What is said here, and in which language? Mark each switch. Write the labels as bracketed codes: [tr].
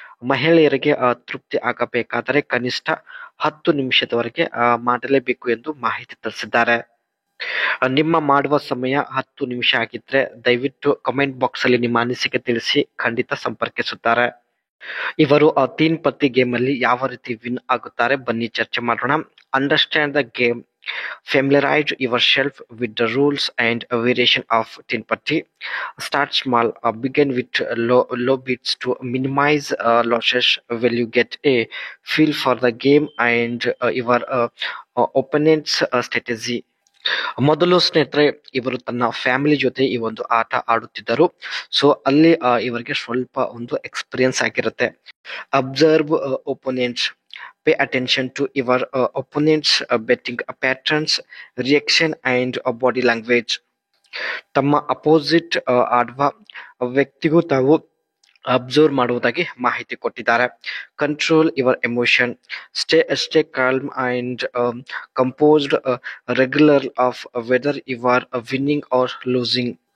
[kn] ಮಹಿಳೆಯರಿಗೆ ತೃಪ್ತಿ ಆಗಬೇಕಾದರೆ ಕನಿಷ್ಠ 10 ನಿಮಿಷದವರೆಗೆ ಮಾಡಲೇಬೇಕು ಎಂದು ಮಾಹಿತಿ ತಿಳಿಸಿದ್ದಾರೆ. ನಿಮ್ಮ ಮಾಡುವ ಸಮಯ 10 ನಿಮಿಷ ಆಗಿದ್ರೆ ದಯವಿಟ್ಟು ಕಮೆಂಟ್ ಬಾಕ್ಸ್ ಅಲ್ಲಿ ನಿಮ್ಮ ಅನಿಸಿಕೆ ತಿಳಿಸಿ. ಖಂಡಿತ ಸಂಪರ್ಕಿಸುತ್ತಾರೆ. ಇವರು ತೀನ್ ಪತ್ತಿ ಗೇಮ್ ಅಲ್ಲಿ ಯಾವ ರೀತಿ ವಿನ್ ಆಗುತ್ತಾರೆ ಬನ್ನಿ ಚರ್ಚೆ ಮಾಡೋಣ. [en] Understand the game. Familiarize yourself with the rules and variation of Teen Patti. Start small. Begin with low beats to minimize losses. Will you get a feel for the game and your opponent's strategy? [kn] ಮೊದಲು ಸ್ನೇಹಿತರೆ, ಇವರು ತನ್ನ family ಜೊತೆ ಈ ಒಂದು ಆಟ ಆಡುತ್ತಿದ್ದರು. So ಅಲ್ಲಿ ಇವರಿಗೆ ಸ್ವಲ್ಪ ಒಂದು ಎಕ್ಸ್ಪೀರಿಯನ್ಸ್ ಆಗಿರುತ್ತೆ. [en] Observe opponents. Pay attention to your opponent's betting patterns, reaction and body language. [kn] ತಮ್ಮ ಅಪೋಸಿಟ್ ಆಡುವ ವ್ಯಕ್ತಿಗೂ ತಾವು ಅಬ್ಸರ್ವ್ ಮಾಡುವುದಾಗಿ ಮಾಹಿತಿ ಕೊಟ್ಟಿದ್ದಾರೆ. [en] Control your emotion. Stay calm and composed regular of whether you are winning or losing.